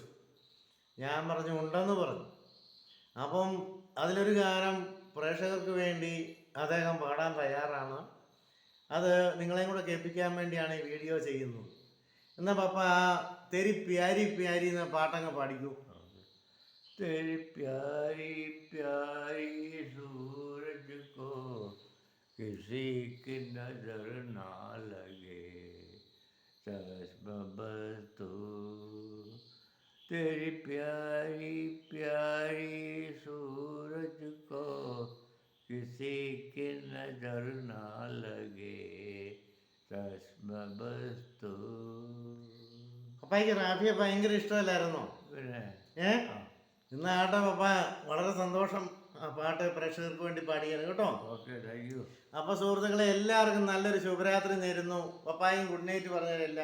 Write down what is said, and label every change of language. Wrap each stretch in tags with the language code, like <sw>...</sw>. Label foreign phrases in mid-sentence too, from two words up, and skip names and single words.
<ml>ഞാൻ പറഞ്ഞു ഉണ്ടെന്ന് പറഞ്ഞു. അപ്പം അതിലൊരു ഗാനം പ്രേക്ഷകർക്ക് വേണ്ടി അദ്ദേഹം പാടാൻ തയ്യാറാണ്. അത് നിങ്ങളെയും കൂടെ കേൾപ്പിക്കാൻ വേണ്ടിയാണ് ഈ വീഡിയോ ചെയ്യുന്നത്. എന്നാൽ പപ്പ ആ</ml> <hi>तेरी प्यारी प्यारी</hi> <ml>എന്ന പാട്ടങ്ങ് പാടിക്കൂ.</ml> <hi>तेरी प्यारी प्यारी सूरज को किसी की नजर ना लगे, चश्म बस तू। तेरी प्यारी प्यारी सूरज को किसी की नजर ना लगे, चश्म बस तू.</hi> <ml>പപ്പായ്ക്ക് റാഫിയെ ഭയങ്കര ഇഷ്ടമല്ലായിരുന്നോ? പിന്നെ ഇന്ന് ആട്ടെ പപ്പ, വളരെ സന്തോഷം. ആ പാട്ട് പ്രേക്ഷകർക്ക് വേണ്ടി പാടിയാണ് കേട്ടോ.</ml> <en>okay, thank you.</en> <ml>അപ്പോൾ സുഹൃത്തുക്കളെ, എല്ലാവർക്കും നല്ലൊരു ശുഭരാത്രി നേരുന്നു. പപ്പായും</ml> <en>good night</en> <ml>പറഞ്ഞാൽ എല്ലാവരോടും</ml>